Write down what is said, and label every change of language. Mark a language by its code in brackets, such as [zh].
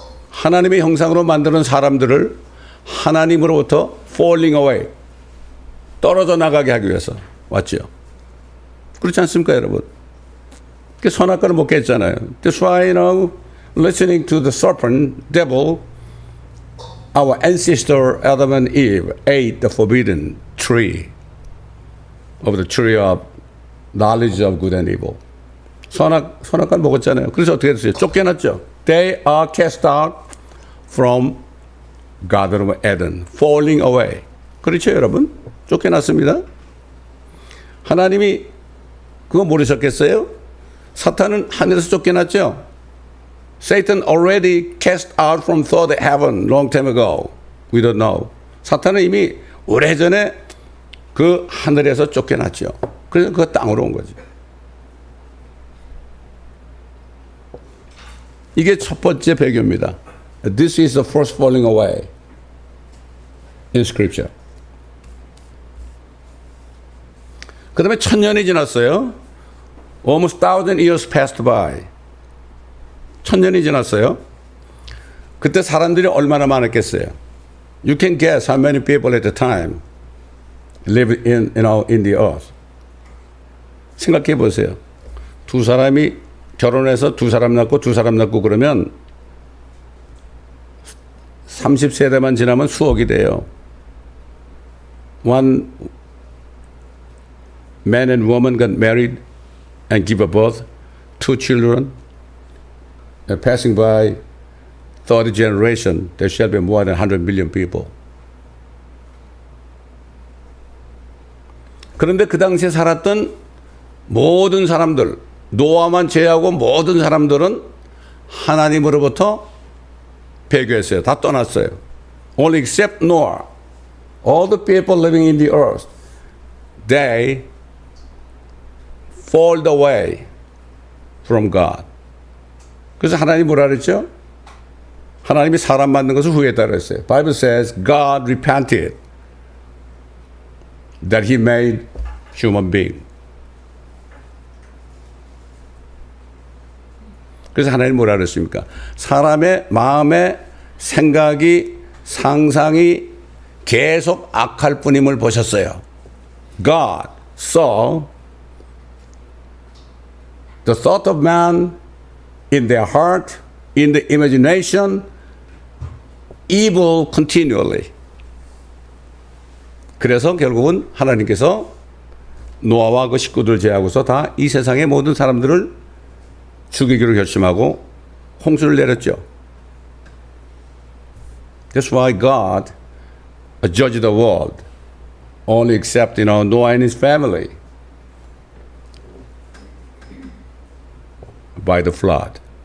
[ko] 하나님의 형상으로 만드는 사람들을 하나님으로부터 [en] falling away, [ko] 떨어져 나가게 하기 위해서 왔죠. 그렇지 않습니까, 여러분? 선악과를 먹게 했잖아요. [en] That's why, listening to the serpent, devil, our ancestor Adam and Eve ate the forbidden tree of the tree of knowledge of good and evil. [ko] 선악과를 먹었잖아요. 그래서 어떻게 됐어요? 쫓겨났죠. [en] They are cast out from Garden of Eden, falling away. [ko] 그렇죠, 여러분? 쫓겨났습니다. 하나님이 그거 모르셨겠어요? 사탄은 하늘에서 쫓겨났죠. [en] Satan already cast out from third heaven long time ago. We don't know. [ko] 사탄은 이미 오래전에 그 하늘에서 쫓겨났죠. 그래서 그 땅으로 온 거죠. 이게 첫 번째 배교입니다. [en] This is the first falling away in Scripture. [ko] 그 다음에 1000년이 지났어요. [en] Almost 1000 years passed by. [ko] 1000년이 지났어요. 그때 사람들이 얼마나 많았겠어요? [en] You can guess how many people at the time lived in the earth. [ko] 생각해 보세요. 두 사람이 결혼해서 두 사람 낳고 그러면 30세대만 지나면 수억이 돼요. [en] One man and woman got married and give birth, two children, passing by third generation, there shall be more than 100 million people. [ko] 그런데 그 당시에 살았던 모든 사람들, 노아만 제외하고 모든 사람들은 하나님으로부터 배교했어요. 다 떠났어요. [en] Only except Noah. All the people living in the earth, they fall away from God. [ko] 그래서 하나님이 뭐라 그랬죠? 하나님이 사람 만든 것을 후회했다 그랬어요. [en] Bible says God repented that he made human being. [ko] 그래서 하나님 뭐라 그랬습니까? 사람의 마음의 생각이 상상이 계속 악할 뿐임을 보셨어요. [en] God saw the thought of man in their heart, in the imagination, evil continually. [ko] 그래서 결국은 하나님께서 노아와 그 식구들 제하고서 다 이 세상의 모든 사람들을 죽이기로 결심하고 홍수를 내렸죠. [en] That's why God judged the world, only except Noah and his family by the flood.